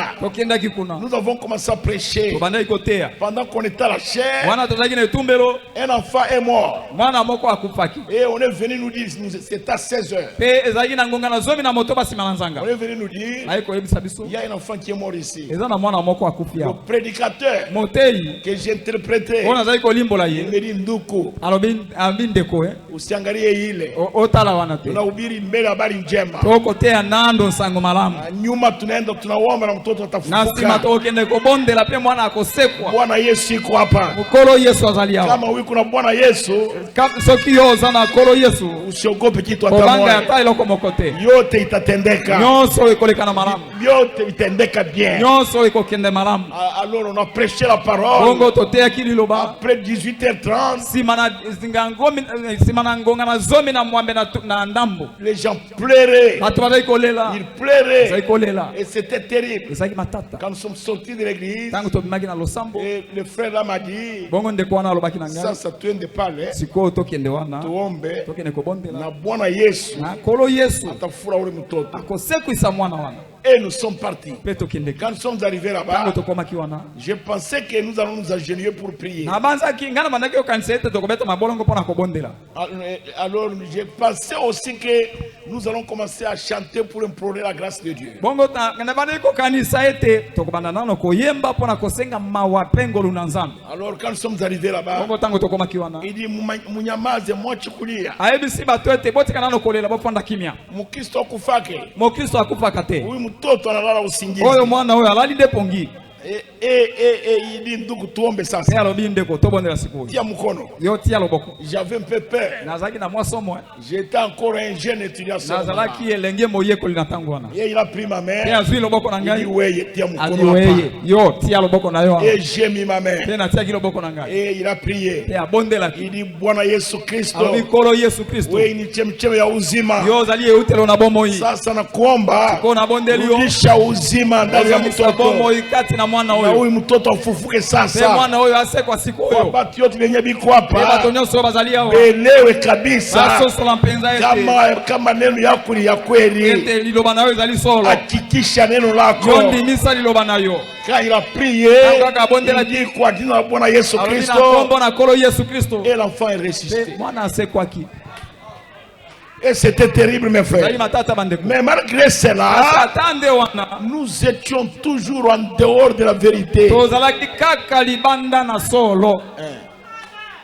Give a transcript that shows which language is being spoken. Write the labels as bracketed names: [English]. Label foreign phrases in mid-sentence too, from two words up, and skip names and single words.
[French] Nous avons commencé à prêcher. Pendant qu'on était à la chair, un enfant est mort. Et on est venu nous dire, c'était à 16h. On est venu nous dire, il y a un enfant qui est mort ici. Le prédicateur que j'ai interprété, il me dit [Swahili] Nduku, usiangalie ile, tunahubiri mbele habari njema. Nyuma tunaenda tunaomba na mtoto atafufuka. Bwana Yesu yuko hapa. Kama huyu kuna Bwana Yesu, usiogope kitu atamwona. Yote itatendeka. Yote itendeka bien. [French] Alors on a prêché la parole. Après 18h30, les gens pleuraient. Ils pleuraient. Et c'était terrible. Quand nous sommes sortis de l'église, et le frère là m'a dit, ça tu ne parles, [Swahili] tuombe na Bwana Yesu atafura ule mtoto. [French] Et nous sommes partis. Quand nous sommes arrivés là-bas, je pensais que nous allons nous agenouiller pour prier. Alors je pensais aussi que nous allons commencer à chanter pour implorer la grâce de Dieu. Alors quand nous sommes arrivés là-bas, il dit [Swahili] munyamaze mwachukulia. Mukristo akufake. Mtoto analala usingizi. [Lingala] Oyo mwana oyo alali depongi. [French] Il dit [Swahili] ndugu tuombe sasa. Tia mkono. [French] J'avais un peu peur. J'étais encore un jeune étudiant. Et il a pris ma main. Il dit ouais, [Swahili] tia mkono. [French] Et j'ai mis ma main. Et il a prié. Il dit [Swahili] Bwana Yesu Kristo, wewe ni chemchemi ya uzima. Sasa nakuomba rudisha uzima ndani ya mtoto. Na huyu mtoto afufuke sasa. Watu yote wenye biko hapa elewe kabisa kama neno yako ni ya kweli. Hakikisha neno lako. [French] Quand il a prié, il dit [Swahili] kwa jina la Bwana Yesu Kristo, [French] et l'enfant est ressuscité. Et c'était terrible mes frères. Mais malgré cela, nous étions toujours en dehors de la vérité.